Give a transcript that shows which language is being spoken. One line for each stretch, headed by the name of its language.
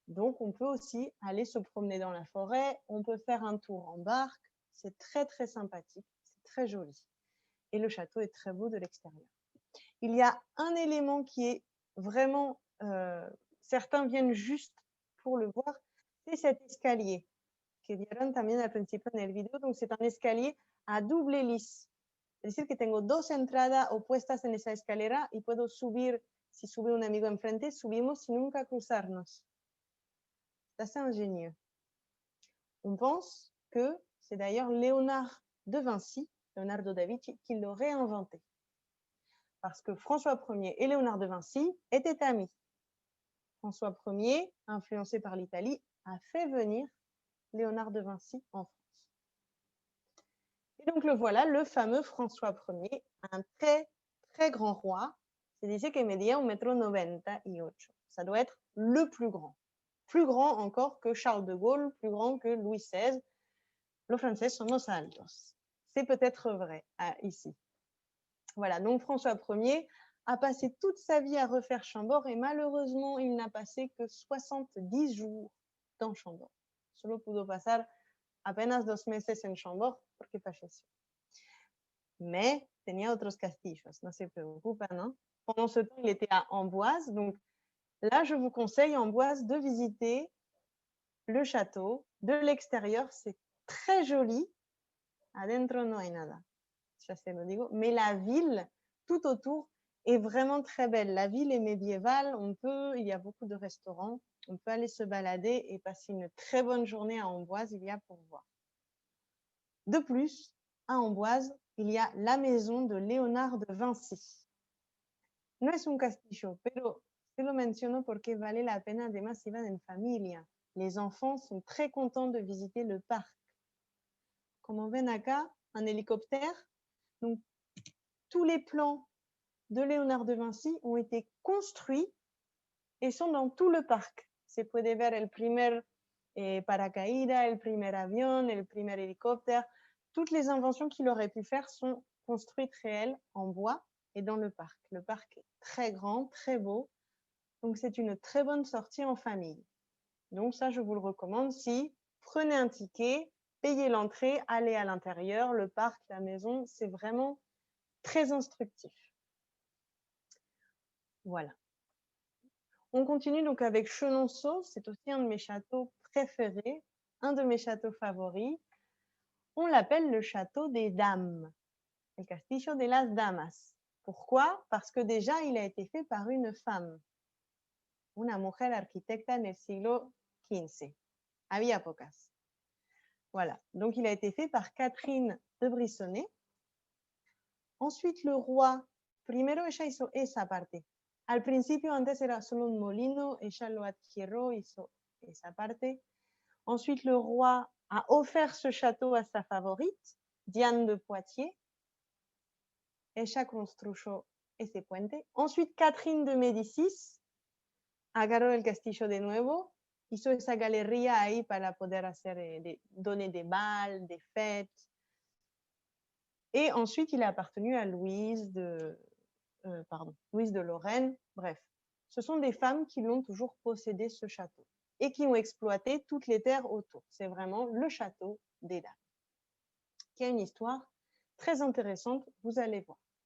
French: Donc, on peut aussi aller se promener dans la forêt. On peut faire un tour en barque. C'est très, très sympathique. C'est très joli. Et le château est très beau de l'extérieur. Il y a un élément qui est vraiment... certains viennent juste pour le voir. C'est cet escalier que
Spanish: vieron también al principio en el video.
French: Donc, c'est un escalier à double hélice.
Spanish: Es decir, que tengo dos entradas opuestas en esa escalera y puedo subir, si sube un amigo enfrente, subimos sin nunca cruzarnos.
French: C'est assez ingénieux. On pense que c'est d'ailleurs Léonard de Vinci, Leonardo da Vinci, qui l'aurait inventé. Parce que François Ier et Léonard de Vinci étaient amis. François Ier, influencé par l'Italie, a fait venir Léonard de Vinci en France. Et donc le voilà, le fameux François Ier, un très, très grand roi.
Spanish: Se dice que medía 1,98 m.
French: Ça doit être le plus grand encore que Charles de Gaulle, plus grand que Louis XVI.
Spanish: Los franceses somos altos.
French: C'est peut-être vrai ici. Voilà, donc François Ier a passé toute sa vie à refaire Chambord et malheureusement, il n'a passé que 70 jours dans Chambord.
Spanish: Solo pudo pasar apenas 2 meses en Chambord porque falleció. Mais tenía otros castillos, no se preocupen. Hein?
French: Pendant ce temps, il était à Amboise. Donc là, je vous conseille Amboise de visiter le château. De l'extérieur, c'est très joli.
Spanish: Adentro no hay nada. Ya se lo digo.
French: Mais la ville, tout autour, est vraiment très belle. La ville est médiévale. Il y a beaucoup de restaurants. On peut aller se balader et passer une très bonne journée à Amboise. Il y a pour voir. De plus, à Amboise, il y a la maison de Léonard de Vinci.
Spanish: No es un castillo, pero se lo menciono porque vale la pena, además si van en familia.
French: Les enfants sont très contents de visiter le parc. Comme on
Spanish: ven acá,
French: un hélicoptère. Donc, tous les plans de Léonard de Vinci ont été construits et sont dans tout le parc.
Spanish: Se puede ver el primer paracaídas, el primer avión, el primer hélicoptère.
French: Toutes les inventions qu'il aurait pu faire sont construites réelles en bois et dans le parc. Le parc est très grand, très beau. Donc, c'est une très bonne sortie en famille. Donc, ça, je vous le recommande. Si prenez un ticket, payez l'entrée, allez à l'intérieur, le parc, la maison, c'est vraiment très instructif. Voilà. On continue donc avec Chenonceau. C'est aussi un de mes châteaux préférés, un de mes châteaux favoris. On l'appelle le château des dames,
Spanish: el castillo de las damas.
French: Pourquoi? Parce que déjà, il a été fait par une femme,
Spanish: una mujer arquitecta en el siglo XV. Había pocas.
French: Voilà, donc il a été fait par Catherine de Brisonnet. Ensuite, le roi,
Spanish: primero ella hizo esa parte. Al principio, antes era solo un molino, ella lo adquirió, hizo esa parte.
French: Ensuite, le roi a offert ce château à sa favorite, Diane de Poitiers.
Spanish: Ella construyó ese puente. Ensuite, Catherine de Médicis agarró el castillo de nuevo, hizo esa galería ahí para poder
French: donner des balles, des fêtes. Et ensuite, il a appartenu à Louise de Lorraine. Bref, ce sont des femmes qui l'ont toujours possédé, ce château, et qui ont exploité toutes les terres autour. C'est vraiment le château des dames, qui a une histoire très intéressante, vous allez voir.